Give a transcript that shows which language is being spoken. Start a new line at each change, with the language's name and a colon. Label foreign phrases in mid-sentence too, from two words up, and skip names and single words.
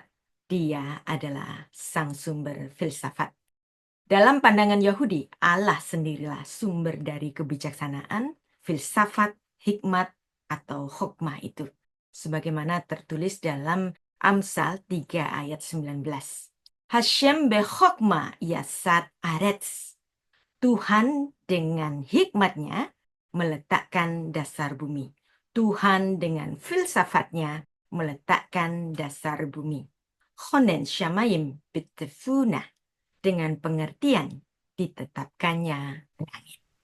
Indonesian: Dia adalah sang sumber filsafat. Dalam pandangan Yahudi, Allah sendirilah sumber dari kebijaksanaan, filsafat, hikmat, atau hokmah itu. Sebagaimana tertulis dalam Amsal 3 ayat 19.
Hebrew: השם בחכמה יסד ארץ.
Indonesian: Tuhan dengan hikmatnya meletakkan dasar bumi. Tuhan dengan filsafatnya meletakkan dasar bumi.
Hebrew: כונן שמים בתבונה,
Indonesian: dengan pengertian ditetapkannya langit.